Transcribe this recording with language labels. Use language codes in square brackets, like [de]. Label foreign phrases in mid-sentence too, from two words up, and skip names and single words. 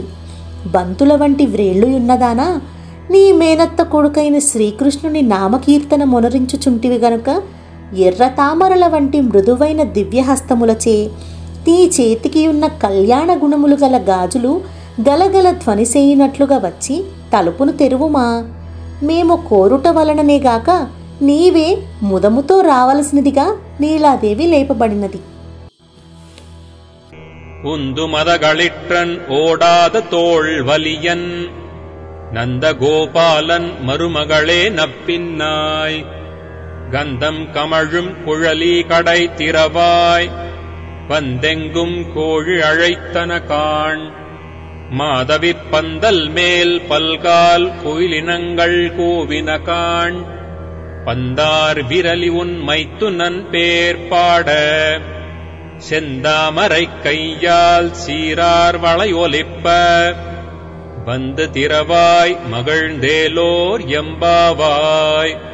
[te] బంతుల వంటి వ్రేళ్ళుయున్నదానా, నీ మేనత్త కొడుకైన శ్రీకృష్ణుని నామకీర్తన మొనరించుచుంటివి గనుక ఎర్ర తామరల వంటి మృదువైన దివ్యహస్తములచే నీ చేతికి ఉన్న కళ్యాణ గుణములు గల గాజులు గలగల ధ్వనిసేయునట్లుగా వచ్చి తలుపును తెరువుమా. మేము కోరుట వలననేగాక నీవే ముదముతో రావలసినదిగా నీలాదేవి లేపబడినది. [ta] உந்து மதகளிற்றன் ஓடாத தோள் வலியன் நந்தகோபாலன் மருமகளே நப்பின்னாய் கந்தம் கமழும் குழலி கடை திறவாய் வந்தெங்கும் கோழி அழைத்தன காண் மாதவிப் பந்தல் மேல் பல்கால் கோயிலினங்கள் கூவின காண் பந்தார் விரலி உன் மைத்துனன் பேர் பாட செந்தாமரை கையால் சீரார் வளையொலிப்ப வந்து திறவாய் மகிழ்ந்தேலோர் எம்பாவாய்.